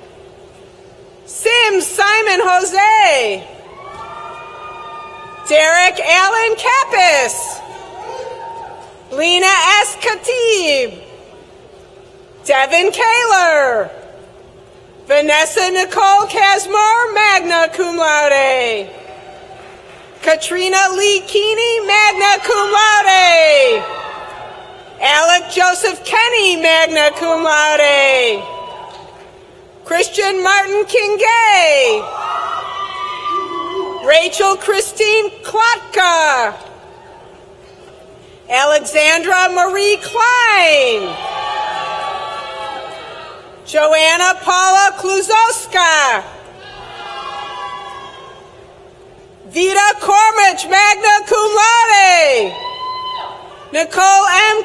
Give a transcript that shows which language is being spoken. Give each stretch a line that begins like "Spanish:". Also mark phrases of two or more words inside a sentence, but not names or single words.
English: Sims Simon Jose, Derek Allen Kappas, Lena S. Khatib, Devin Kaler, Vanessa Nicole Casmore,
Latin: magna cum laude,
English: Katrina Lee Keeney,
Latin: magna cum laude,
English: Alec Joseph Kenny,
Latin: magna cum laude,
English: Christian Martin Kingay, Rachel Christine Klotka, Alexandra Marie Klein, Joanna Paula Kluzowska, Vita Kormich,
Latin: magna cum laude,
English: Nicole M.